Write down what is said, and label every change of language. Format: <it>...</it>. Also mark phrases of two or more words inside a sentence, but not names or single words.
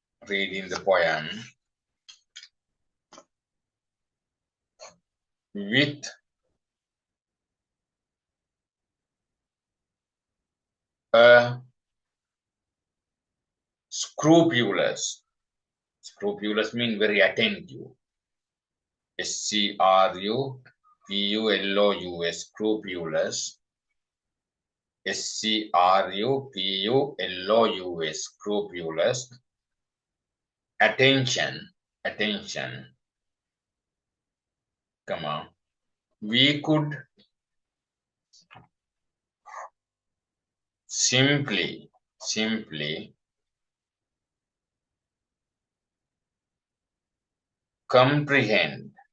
<en>with a scrupulous means very attentive, S-C-R-U-P-U-L-O-U-S, scrupulous, S-C-R-U-P-U-L-O-U-S, scrupulous, attention, comma, we could simply comprehend</en>